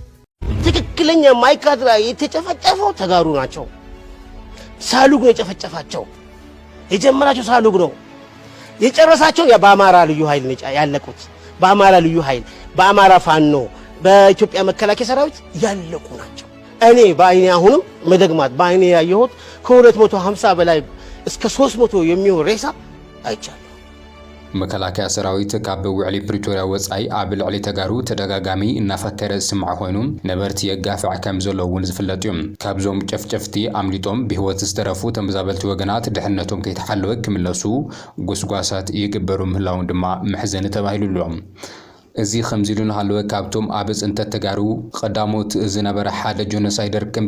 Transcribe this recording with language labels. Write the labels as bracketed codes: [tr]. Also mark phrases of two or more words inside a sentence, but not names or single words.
[am] ትክክለኛ ማይካድራ የተጨፈጨፈው ተጋሩ ናቸው። ሳሉግ ነው የጨፈጨፋቸው። የጀመራቸው ሳሉግ ነው። የጨረሳቸው በአማራ ልዩ ኃይል ነው ያለቁት። በአማራ ልዩ ኃይል፣ በአማራ ፋኖ፣ በኢትዮጵያ መከላከያ ሰራዊት ያለቁ ናቸው። እኔ በአይኔ አሁንም መደግማት በአይኔ ያየሁት ከ250 በላይ እስከ 300 የሚሆን ሬሳ አይቻለሁ። [ti] መከላከያ ሰራዊት ካብ ውዕሊ ፕሪቶሪያ ወጻይ ኣብ ልዕሊ ተጋሩ ተደጋጋሚ እናፈከረ ዝስምዕ ኮይኑ ነበርቲ የጋፍዕ ከም ዘለውን ዝፍለጥ እዩ። ካብዞም ጨፍጨፍቲ ኣምሊጦም ብህይወት ዝተረፉ ተመዛበልቲ ወገናት ድሕነቶም ከይተሓለወ ክምለሱ ጉስጓሳት ይግበሩ ምህላውን ድማ መሕዘኒ ተባሂሉሎም። እዚ ከምዚሉ ንሃለወ ካብቶም ኣብ ጽንተት ተጋሩ ቀዳሞት ዝነበረ ሓደ ጆኖሳይደር ከም